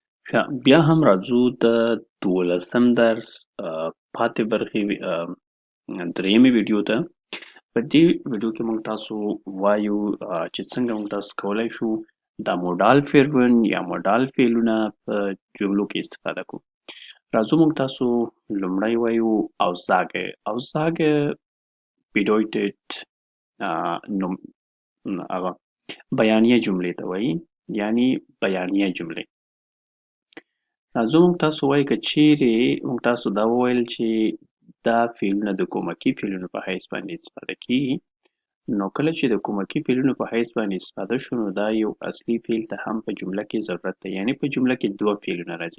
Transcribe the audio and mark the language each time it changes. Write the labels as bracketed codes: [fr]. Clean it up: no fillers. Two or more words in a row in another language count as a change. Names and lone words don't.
[ps] ښه، بیا هم راځو د 12م درس پاتې برخې درېیمې ویډیو ته. په دې ویډیو کې موږ تاسو وایو چې څنګه موږ تاسو کولی شو دا موډال فعلونه یا موډال فعلونه په جملو کې استفاده کړو. راځو موږ تاسو لومړی وایو Aussage. [de] Aussage bedeutet [ps] نوم هغه بیانیه جملې ته وایي، یعنی بیانیه جملې. راځو موږ تاسو وایو که چیرې موږ تاسو دا وویل چې دا فعلونه د کومکي فعلونو په حیث باندې استفاده کیږي، نو کله چې د کومکي فعلونو په حیث باندې استفاده شو نو دا یو اصلي فعل ته هم په جمله کې ضرورت دی، یعنی په جمله کې دوه فعلونه راځي.